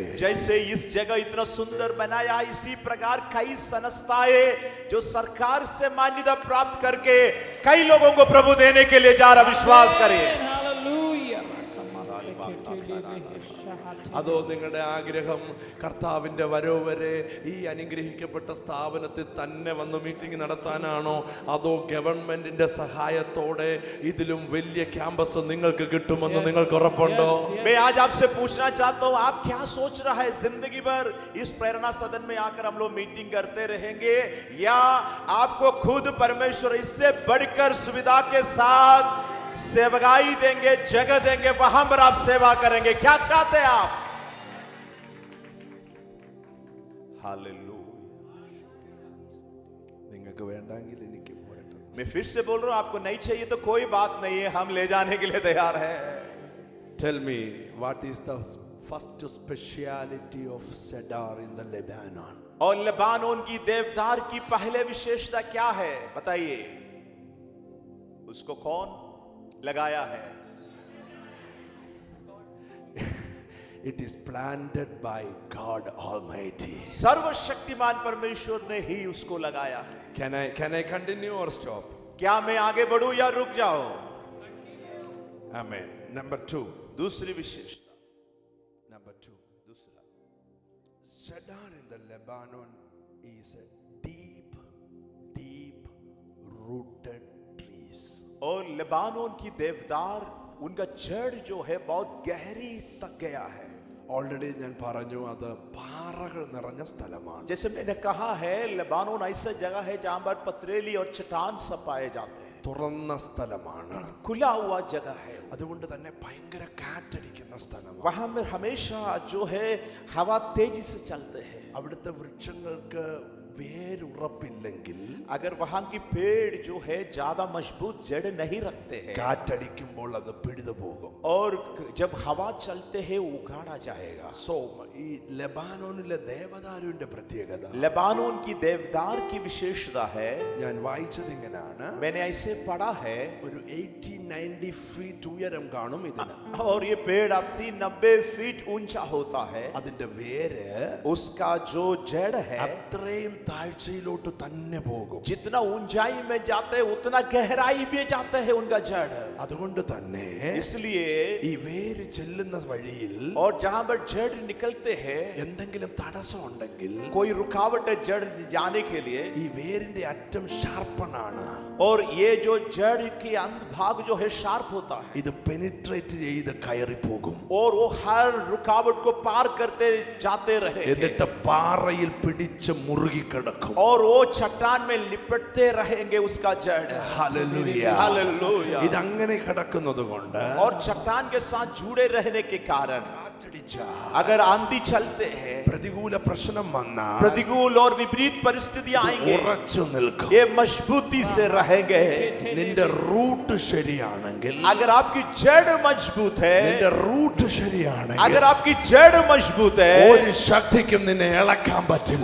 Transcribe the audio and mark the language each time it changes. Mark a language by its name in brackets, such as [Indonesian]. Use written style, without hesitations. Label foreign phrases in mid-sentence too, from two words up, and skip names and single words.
[Hindi] जैसे इस जगह इतना सुंदर बनाया, इसी प्रकार कई संस्थाएं जो सरकार से मान्यता प्राप्त करके कई लोगों को प्रभु देने के लिए जा रहा. विश्वास करिए. [Malayalam] അതോ നിങ്ങളുടെ ആഗ്രഹം കർത്താവിന്റെ വരവ് വരെ ഈ അനുഗ്രഹിക്കപ്പെട്ട സ്ഥാപനത്തിൽ തന്നെ വന്ന് മീറ്റിംഗ് നടത്താനാണോ? അതോ ഗവൺമെന്റിന്റെ സഹായത്തോടെ ഇതിലും വലിയ ക്യാമ്പസ് നിങ്ങൾക്ക് കിട്ടുമെന്ന് നിങ്ങൾക്ക് ഉറപ്പുണ്ടോ? [Hindi] मैं आज आपसे पूछना चाहता हूं, आप क्या सोच रहा है? जिंदगी भर इस प्रेरणा सदन में आकर हम लोग मीटिंग करते रहेंगे, या आपको खुद परमेश्वर इससे बढ़कर सुविधा के साथ सेवकाई देंगे, जगह देंगे, वहां पर आप सेवा करेंगे? क्या चाहते हैं आप? हालेलुया. [Malayalam] നിങ്ങൾക്ക് വേണ്ടെങ്കിൽ എനിക്ക് പോരട്ടെ. [Hindi] मैं फिर से बोल रहा हूं, आपको नहीं चाहिए तो कोई बात नहीं है, हम ले जाने के लिए तैयार हैं. [English] Tell me, what is the first speciality of cedar in the Lebanon? [Hindi] और लेबानोन की देवदार की पहले विशेषता क्या है बताइए? उसको कौन लगाया है? [English] It is planted by God Almighty. [Hindi] सर्वशक्तिमान परमेश्वर ने ही उसको लगाया है. [English] Can I continue or stop? [Hindi] क्या मैं आगे बढ़ूं या रुक जाऊं? [English] Amen. Number 2. [Hindi] दूसरी विशेषता. [English] Number 2. दूसरा. Cedar in the Lebanon is a deep rooted trees. [Hindi] और लेबानोन की देवदार, उनका जड़ जो है बहुत गहरी तक गया है. [Malayalam] ഓൾറെഡി ഞാൻ പറഞ്ഞു, അത് പാറകൾ നിറഞ്ഞ സ്ഥലമാണ്. [Hindi] जैसे मैंने कहा है, लेबानोन ऐसा जगह है जहां पर पथरेली और चट्टान सब पाए जाते हैं. [Malayalam] തുറന്ന സ്ഥലമാണ്. [Hindi] खुला हुआ जगह है. [Malayalam] അതുകൊണ്ട് തന്നെ ഭയങ്കര കാറ്റടിക്കുന്ന സ്ഥലമാണ്. [Hindi] वहां में हमेशा जो है हवा तेजी से चलते हैं. [Malayalam] അവിടുത്തെ വൃക്ഷങ്ങൾക്ക് വേരുറപ്പില്ലെങ്കിൽ, [Hindi] अगर वहां की पेड़ जो है ज्यादा मजबूत जड़ नहीं रखते हैं, [Malayalam] കാറ്റടിക്കുമ്പോൾ അത് പിടിതു പോകും. [Hindi] और जब हवा चलते हैं उखाड़ा जाएगा. [Malayalam] സോ ഈ ലെബാനോനിലെ ദേവദാരുവിന്റെ പ്രത്യേകത, [Hindi] लेबानोन की देवदार की विशेषता है, [Malayalam] ഞാൻ വായിച്ചത് ഇങ്ങനെയാണ്, [Hindi] मैंने ऐसे पढ़ा है, [Malayalam] ഒരു 80-90 ഫീറ്റ് ഉയരം കാണും ഇതിന്. [Hindi] और ये पेड़ 80-90 फीट ऊंचा होता है। [Malayalam] അതിന്റെ വേര് [Hindi] उसका जो जड़ है [Malayalam] അത്രയും താഴ്ചയിലോട്ട് തന്നെ പോകും. [Hindi] जितना ऊंचाई में जाते हैं उतना गहराई में जाते हैं उनका जड़। [Malayalam] അതുകൊണ്ട് തന്നെ [Hindi] इसलिए [Malayalam] ഈ വേര് ചെല്ലുന്ന വഴിയിൽ [Hindi] और जहां पर जड़ निकलते हैं [Malayalam] എന്തെങ്കിലും തടസ്സം ഉണ്ടെങ്കിൽ [Hindi] कोई रुकावट है जड़ जाने के लिए, [Malayalam] ഈ വേരിന്റെ അറ്റം ഷാർപ്പനാണ്. [Hindi] और ये जो जड़ के अंत भाग जो है शार्प होता है [Malayalam] ഇത് പെനിട്രേറ്റ് ചെയ്ത് കയറി പോകും. [Hindi] और वो हर रुकावट को पार करते जाते रहे [Malayalam] എന്നിട്ട് പാറയിൽ പിടിച്ച് മുറുകി കിടക്കും. [Hindi] और वो चट्टान में लिपटते रहेंगे उसका जड़। [Malayalam] ഹല്ലേലൂയ. [Hindi] हालेलुया। [Malayalam] ഇതങ്ങനെ കിടക്കുന്നത് കൊണ്ട് [Hindi] और चट्टान के साथ जुड़े रहने के कारण अगर आंधी चलते हैं, [Malayalam] പ്രതികൂല പ്രശ്നം വന്നാൽ [Hindi] प्रतिकूल और विपरीत परिस्थितियां आएंगे, [Malayalam] ഉറച്ചു നിൽക്കും. [Hindi] ये मजबूती से रहेंगे। [Malayalam] നിന്റെ റൂട്ട് ശരിയാണെങ്കിൽ, [Hindi] अगर आपकी जड़ मजबूत है, [Malayalam] നിന്റെ റൂട്ട് ശരിയാണെങ്കിൽ [Hindi] अगर आपकी जड़ मजबूत है, [Malayalam] ഒരു ശക്തിക്കും നിന്നെ ഇളക്കാൻ പറ്റില്ല.